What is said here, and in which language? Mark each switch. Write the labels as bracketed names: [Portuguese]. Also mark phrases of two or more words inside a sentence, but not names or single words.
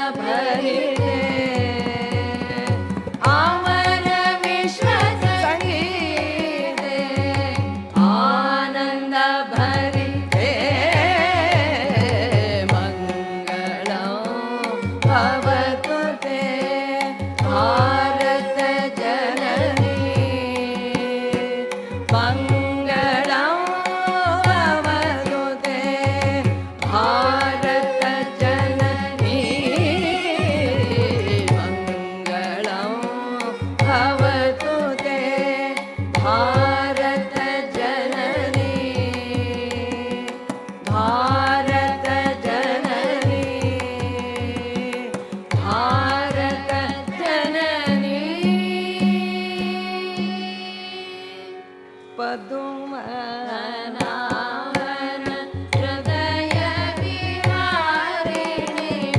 [Kannada] ಭರಿದೆ ಅಮರ ವಿಶ್ವ ಸಂಗೀತೆ ಆನಂದ ಭರಿದೆ [Sanskrit] ಮಂಗಳಂ ಭವತು ತೇ ಭಾರತ ಜನನಿ ಮಂಗಳಂ ಭವತು ತೇ ಭಾರತ ಜನನಿ ಮಂಗಳಂ ಭವತು ತೇ ಭಾರತ ಜನನಿ ಭಾರತ ಜನನಿ ಭಾರತ ಜನನಿ [Kannada] ಪದುಮನಾಭನ ಹೃದಯ ವಿಹಾರಿಣಿ